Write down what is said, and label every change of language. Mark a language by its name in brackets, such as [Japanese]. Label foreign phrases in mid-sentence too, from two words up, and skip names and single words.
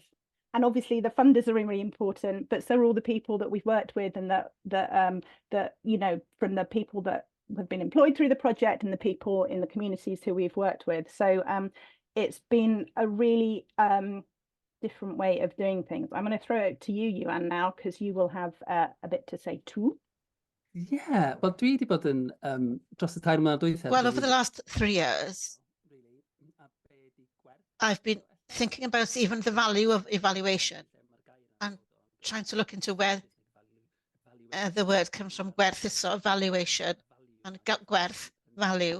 [English] And obviously the funders are really important, but so are all the people that we've worked with, and that you know, from the people that have been employed through the project and the people in the communities who we've worked with. So it's been a really different way of doing things. I'm going to throw it to you, Iwan, now, because you will have a bit to say too. Yeah, [Welsh] wel dwi wedi bod yn, dros y tair mlynedd dwytha... [English] Well, over the last 3 years, I've been thinking about even the value of evaluation and trying to look into where the word comes from. Gwerth is sort of valuation, and gwerth, value.